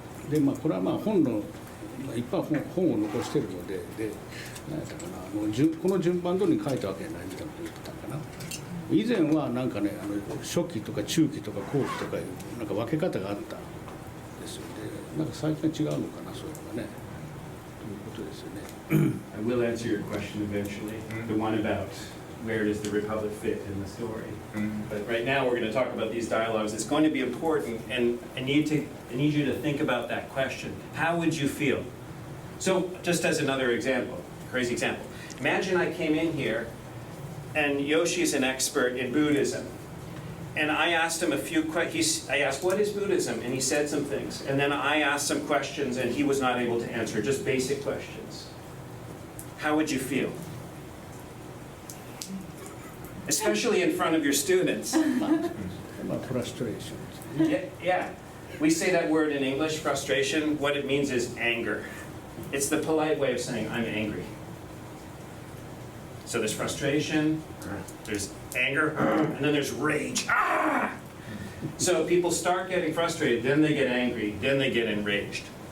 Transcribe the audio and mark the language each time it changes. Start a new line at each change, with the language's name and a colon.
Japanese: でまあこれはまあ本の、まあ、いっぱい本を残してるので、何やったかなこの順番通りに書いたわけじゃないみたいなこと言ってたかな。以前はなんかね初期とか中期とか後期とかなんか分け方があったんですよね。なんか最近は違うのかなそういうのがね。ということですよね。
English: I will answer your question eventually, the one about where does the Republic fit in the story. But right now we're going to talk about these dialogues. It's going to be important, and I need you to think about that question. How would you feel? So just as another example, crazy example. Imagine I came in here and Yoshi is an expert in Buddhism. And I asked him a few questions. I asked, what is Buddhism? And he said some things. And then I asked some questions and he was not able to answer, just basic questions. How would you feel? Especially in front of your students.
Japanese: まあフラストレーション。
English: Yeah. We say that word in English, frustration. What it means is anger. It's the polite way of saying, I'm angry. So there's frustration, there's anger, and then there's rage. Ah! So people start getting frustrated, then they get angry, then they get enraged.